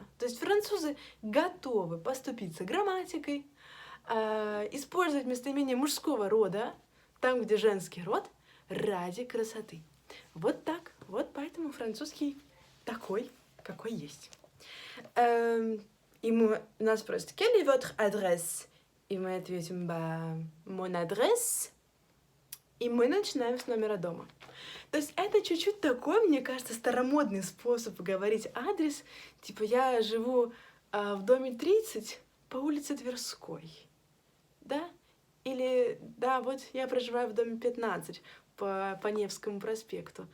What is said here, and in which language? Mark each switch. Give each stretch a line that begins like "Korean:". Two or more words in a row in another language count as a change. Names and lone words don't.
Russian: То есть французы готовы поступиться грамматикой, использовать местоимение мужского рода, там, где женский род, ради красоты. Вот так. Вот поэтому французский такой, какой есть. И нас спросят,
French: quel est votre adresse?
Russian: И мы ответим,
French: mon adresse.
Russian: И мы начинаем с номера дома. То есть это чуть-чуть такой, мне кажется, старомодный способ говорить адрес. Типа я живу в доме 30 по улице Тверской. Да? Или, да, вот я проживаю в доме 15 по Невскому проспекту.